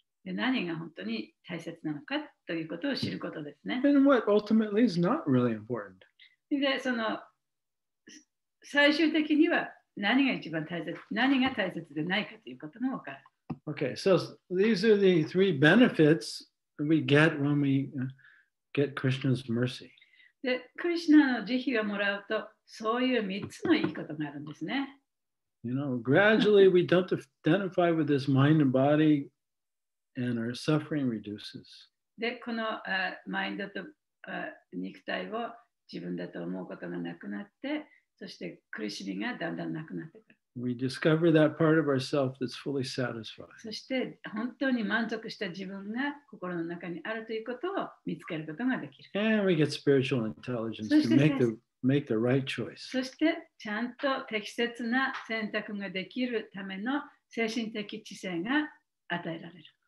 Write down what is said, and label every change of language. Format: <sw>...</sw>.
<ja>で、何が本当に大切なのかということを知ることですね。</ja> <en>And what ultimately is not really important.</en> <ja>で、その最終的には何が一番大切、何が大切でないかということも分かる。</ja> <en>Okay, so these are the three benefits we get when we get Krishna's mercy.</en> <ja>で、クリシュナの慈悲をもらうと、そういう3つのいいことがあるんですね。</ja> <en>Gradually we don't identify with this mind and body, and our suffering reduces.</en> <ja>で、このマインドと肉体を自分だと思うことがなくなって、そして苦しみがだんだんなくなってくる。</ja> <en>We discover that part of ourselves that's fully satisfied.</en> <ja>そして本当に満足した自分が心の中にあるということを見つけることができる。</ja> <en>And we get spiritual intelligence to make the right choice.</en> <ja>そしてちゃんと適切な選択ができるための精神的知性が与えられる。</ja>